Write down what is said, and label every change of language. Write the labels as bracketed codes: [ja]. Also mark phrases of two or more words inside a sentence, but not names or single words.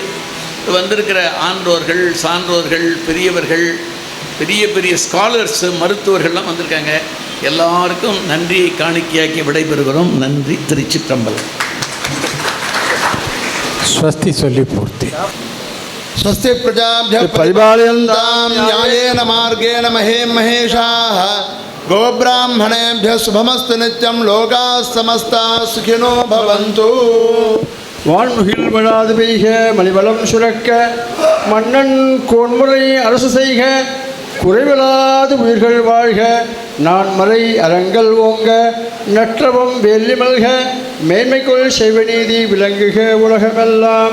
[ta] வந்திருக்கிற ஆன்றோர்கள், சான்றோர்கள், பெரியவர்கள், பெரிய பெரிய ஸ்காலர்ஸ், மருத்துவர்கள்லாம் வந்திருக்காங்க. எல்லாருக்கும் நன்றியை காணிக்கையாக்கி விடைபெறுகிறோம். நன்றி. திருச்சிற்றம்பலம். ஸ்வஸ்தி சொல்லி பூர்த்தி. [sa] स्वस्ति प्रजाभ्यः परिपालयन्तां न्यायेन मार्गेण महेशाः गोब्राह्मणेभ्यः शुभमस्तु नित्यं लोकाः समस्ताः सुखिनो भवन्तु. [ta] வான்முகில் விழாது பெய்க, மணிவளம் சுரக்க, மன்னன் கோன்முறை அரசு செய்க, குறைவிலாது உயிர்கள் வாழ்க, நான்மறை அறங்கள் ஓங்க, நற்றவம் வேலி மல்க, மேன்மைக்குள் செய்வநீதி விளங்குக உலகமெல்லாம்.